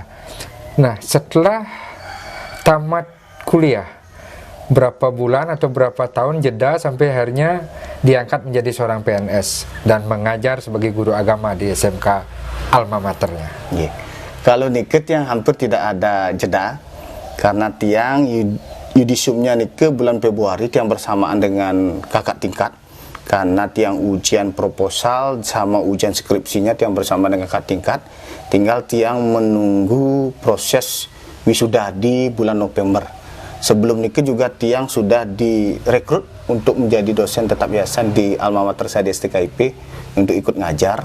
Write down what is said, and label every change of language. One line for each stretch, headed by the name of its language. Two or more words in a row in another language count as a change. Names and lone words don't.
Indonesian: Nah, setelah tamat kuliah, berapa bulan atau berapa tahun jeda sampai akhirnya diangkat menjadi seorang PNS dan mengajar sebagai guru agama di SMK alma maternya. Kalau niket yang hampir tidak ada jeda, karena tiang yudisiumnya niket bulan Februari tiang bersamaan dengan kakak tingkat, karena tiang ujian proposal sama ujian skripsinya tiang bersama dengan kakak tingkat, tinggal tiang menunggu proses wisuda di bulan November. Sebelum nikah juga tiang sudah direkrut untuk menjadi dosen tetap yayasan di alma mater saya di STKIP untuk ikut ngajar.